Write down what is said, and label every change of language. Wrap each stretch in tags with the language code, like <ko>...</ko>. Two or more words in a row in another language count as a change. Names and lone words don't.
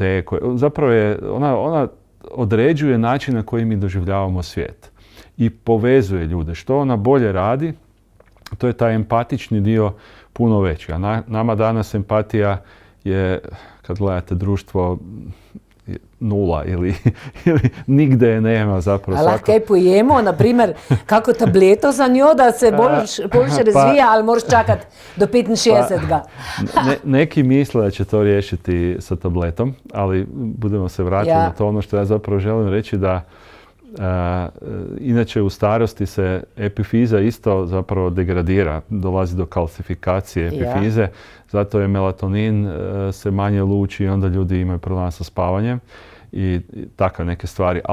<hr>Zapravo je, ona određuje način na koji mi doživljavamo svijet i povezuje ljude. Što ona bolje radi, to je taj empatični dio puno veći. A nama danas empatija je, kad gledate društvo, nula ili nigde je nema zapravo.</hr> <sl>A lahko kaj pojemo, naprimer, kako tableto za njo, da se boljše razvija, ali moraš čakati do 65.</sl> <hr>Neki misle da će to riješiti sa tabletom, ali budemo se vratiti na to. Ono što ja zapravo želim reći da inače u starosti se epifiza isto zapravo degradira, dolazi do kalcifikacije epifize, zato je melatonin se manje luči i onda ljudi imaju problema sa spavanjem i takve neke stvari.</hr>